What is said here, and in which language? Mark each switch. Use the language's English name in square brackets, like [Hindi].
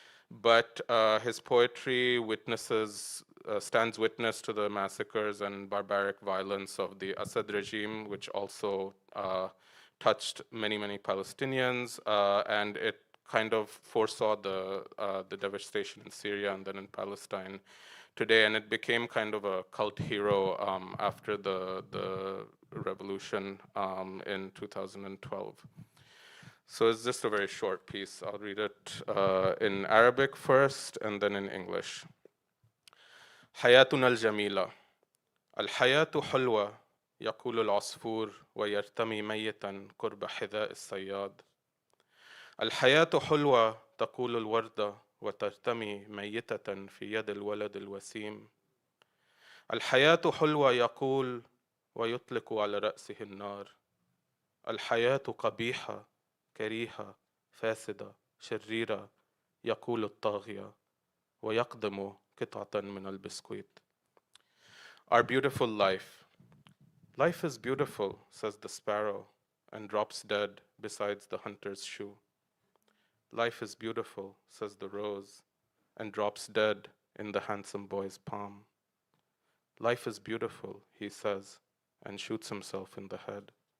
[English] But his poetry stands witness to the massacres and barbaric violence of the Assad regime, which also touched many, many Palestinians, and it kind of foresaw the devastation in Syria and then in Palestine today, and it became kind of a cult hero after the revolution in 2012. So it's just a very short piece. I'll read it in Arabic first and then in English. [Arabic] حياتنا الجميلة. الحياة حلوة يقول العصفور ويرتمي ميتا قرب حذاء الصياد. الحياة حلوة تقول الوردة وترتمي ميتة في يد الولد الوسيم. الحياة حلوة يقول ويطلق على رأسه النار. الحياة قبيحة كريهة فاسدة شريرة يقول الطاغية ويقدم قطعة من البسكويت. [English] Our beautiful life. Life is beautiful, says the sparrow, and drops dead beside the hunter's shoe. Life is beautiful, says the rose, and drops dead in the handsome boy's palm. Life is beautiful, he says, and shoots himself in the head.